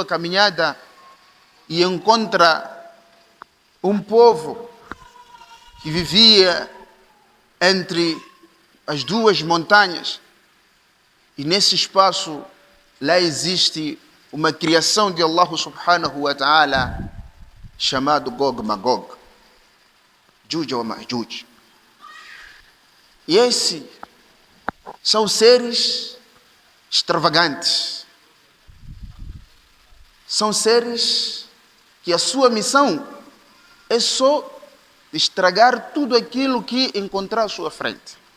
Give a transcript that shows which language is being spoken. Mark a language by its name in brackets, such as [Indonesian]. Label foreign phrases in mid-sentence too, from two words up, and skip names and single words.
[Portuguese] caminhada e encontra um povo que vivia entre as duas montanhas, e nesse espaço lá existe uma criação de Allah [Arabic] سبحانه وتعالى [Portuguese] chamado Gog Magog, Juj ou Majuj. E esses são seres extravagantes. São seres que a sua missão é só estragar tudo aquilo que encontrar à sua frente.